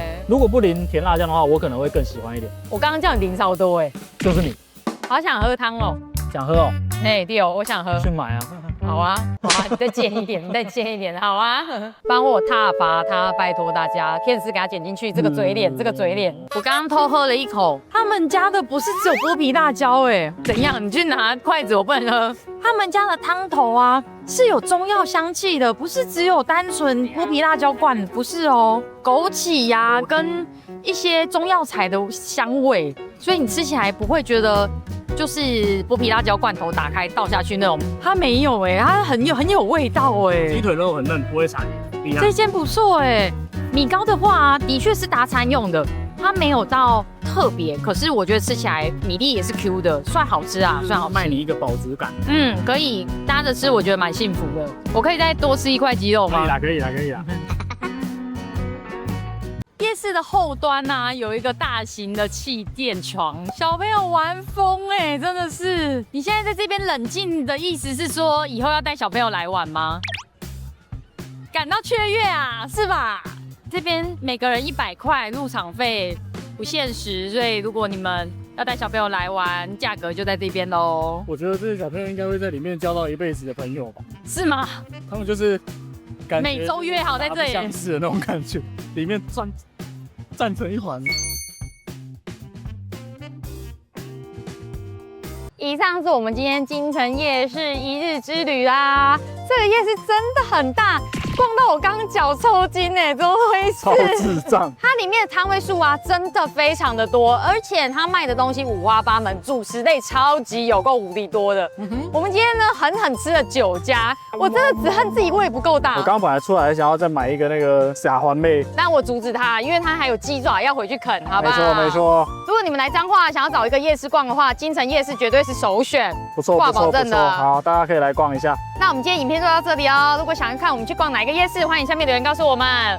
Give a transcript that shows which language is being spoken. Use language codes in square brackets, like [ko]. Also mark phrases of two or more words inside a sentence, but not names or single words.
[zh] 如果不淋甜辣醬的話，我可能会更喜歡一點。我剛剛叫你淋超多哎，就是你，好想喝湯哦，想喝哦，哎對哦，我想喝，去買啊。好啊，好啊，你再煎一點，你再煎一點，好啊，幫我撻伐它，拜託大家，片絲給它剪進去，這個嘴臉，這個嘴臉。我剛剛偷喝了一口，他們家的不是只有剝皮辣椒哎，怎樣？你去拿筷子，我不能喝。他們家的湯頭啊是有中藥香氣的，不是只有單純剝皮辣椒罐，不是哦，枸杞呀跟一些中藥材的香味，所以你吃起來不會覺得。就是剝皮辣椒罐頭打開倒下去那種，它沒有哎，它很有味道哎。雞腿肉很嫩，不會柴。這間不錯哎。米糕的話啊，的確是搭餐用的，它沒有到特別，可是我覺得吃起來米粒也是 Q 的，算好吃啊，算好吃。賣你一個飽足感。可以搭着吃，我覺得蠻幸福的。我可以再多吃一塊雞肉嗎？可以啦。夜市的後端啊，有一個大型的氣墊床，小朋友玩瘋哎，真的是。你現在在這邊冷靜的意思是說，以後要帶小朋友來玩嗎？感到雀躍啊，是吧？這邊每個人100塊入場費，不限時，所以如果你們要帶小朋友來玩，價格就在這邊嘍。我覺得這些小朋友應該會在裡面交到一輩子的朋友吧？是嗎？他們就是感覺每周約好在這裡，相似的那種感覺，裡面站成一環。以上是我們今天京城夜市1日之旅啦。這個夜市真的很大，逛到我剛剛腳抽筋哎，怎麼回事？超智障！它裡面的攤位數啊，真的非常的多，而且它賣的東西五花八門，主食類超級有夠無敵多的。我們今天呢，狠吃了9家，我真的只恨自己胃不夠大。我剛本來出來想要再買一個那個傻環妹，但我阻止他，因為他還有雞爪要回去啃，好不好？沒錯。如果你們來彰化想要找一個夜市逛的話，京城夜市絕對是首選，不錯，掛保證的。好，大家可以來逛一下。那我們今天影片就到这裡哦。如果想要看我們去逛哪一個夜市，歡迎下面留言告訴我們。